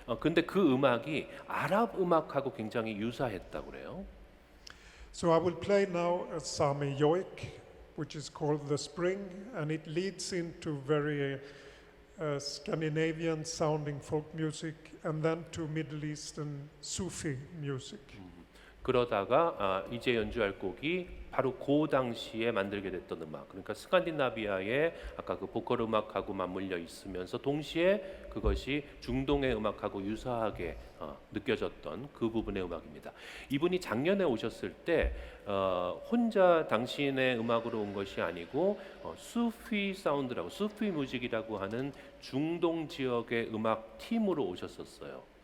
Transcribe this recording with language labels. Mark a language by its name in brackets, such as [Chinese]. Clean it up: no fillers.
[Korean] 근데 그 음악이 아랍 음악하고 굉장히 유사했다고 그래요. [English] So I will play now a Sami yoik, which is called the Spring, and it leads into very Scandinavian sounding folk music, and then to Middle Eastern Sufi music. [Korean] 그러다가 이제 연주할 곡이 바로 그 당시에 만들게 됐던 음악, 그러니까 스칸디나비아의 아까 그 보컬 음악하고 맞물려 있으면서 동시에 그것이 중동의 음악하고 유사하게 느껴졌던 그 부분의 음악입니다. 이분이 작년에 오셨을 때 혼자 당신의 음악으로 온 것이 아니고 수피 사운드라고 수피 뮤직이라고 하는 중동 지역의 음악 팀으로 오셨었어요.